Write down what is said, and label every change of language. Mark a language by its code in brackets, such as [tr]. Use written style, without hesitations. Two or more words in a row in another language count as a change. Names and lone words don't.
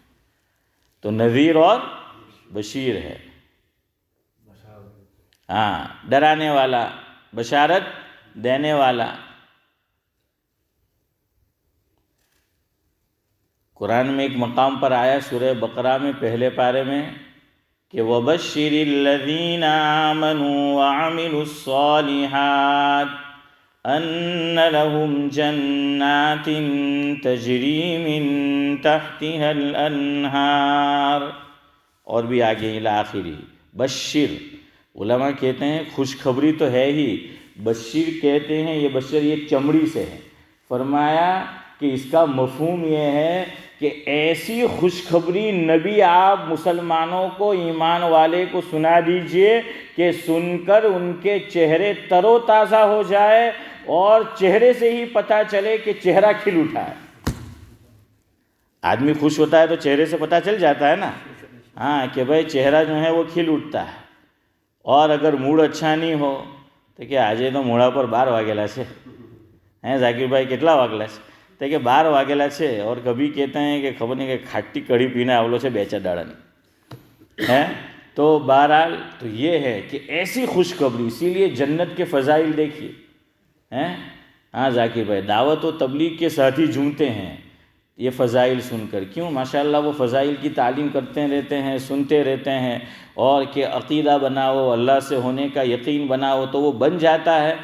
[ur] تو نذیر اور بشیر ہے، ہاں، ڈرانے والا، بشارت دینے والا۔ قرآن میں ایک مقام پر آیا سورہ بقرہ میں پہلے پارے میں کہ [ar] وَبَشِّرِ الَّذِينَ آمَنُوا وَعَمِلُوا الصَّالِحَاتِ أَنَّ لَهُمْ جَنَّاتٍ تَجْرِي مِن تَحْتِهَا الْأَنْهَارُ، [ur] اور بھی آگے [ar] الی آخری۔ [ur] بشر، علماء کہتے ہیں خوشخبری تو ہے ہی، بشیر کہتے ہیں، یہ بشر یہ چمڑی سے ہے۔ فرمایا کہ اس کا مفہوم یہ ہے کہ ایسی خوشخبری نبی آپ مسلمانوں کو، ایمان والے کو سنا دیجئے کہ سن کر ان کے چہرے تر و تازہ ہو جائے اور چہرے سے ہی پتہ چلے کہ چہرہ کھل اٹھا ہے۔ آدمی خوش ہوتا ہے تو چہرے سے پتہ چل جاتا ہے نا، ہاں، کہ بھائی چہرہ جو ہے وہ کھل اٹھتا ہے۔ اور اگر موڈ اچھا نہیں ہو تو کہ [gu] આજે તો મોઢા પર 12 વાગેલા છે [ur] ہیں ذاکر بھائی [gu] કેટલા વાગેલા છે [ur] تو کہ [gu] 12 વાગેલા છે، [ur] اور کبھی کہتے ہیں کہ خبر نہیں کہ [gu] ખાટી કઢી પીને આવ્યો છે 2-4 દાડાની [ur] ہیں۔ تو بہرحال تو یہ ہے کہ ایسی خوشخبری، اسی لیے جنت کے فضائل دیکھیے ہیں۔ ہاں ذاکر بھائی، دعوت و تبلیغ کے ساتھ ہی جھومتے ہیں یہ فضائل سن کر، کیوں؟ ماشاءاللہ وہ فضائل کی تعلیم کرتے رہتے ہیں، سنتے رہتے ہیں، اور کہ عقیدہ بناؤ، اللہ سے ہونے کا یقین بناؤ تو وہ بن جاتا ہے۔